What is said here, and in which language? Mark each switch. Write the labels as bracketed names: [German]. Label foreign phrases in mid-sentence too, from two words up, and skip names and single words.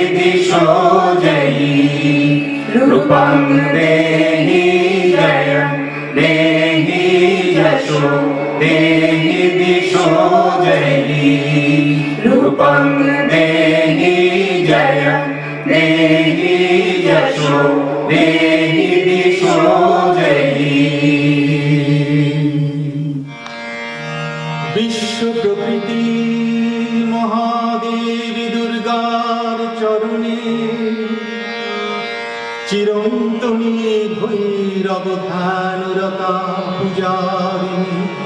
[Sanskrit] दिशो जयी रूपं देहि जयं देहि यशो देहि दिशो जयी रूपं देहि जयं देहि यशो देहि दिशो जयी [Bangla] বিশ্ব প্রকৃতি মহাদেবী দুর্গার চরণে চিরন্তনী ভৈরব ধ্যানরতা পূজারিণী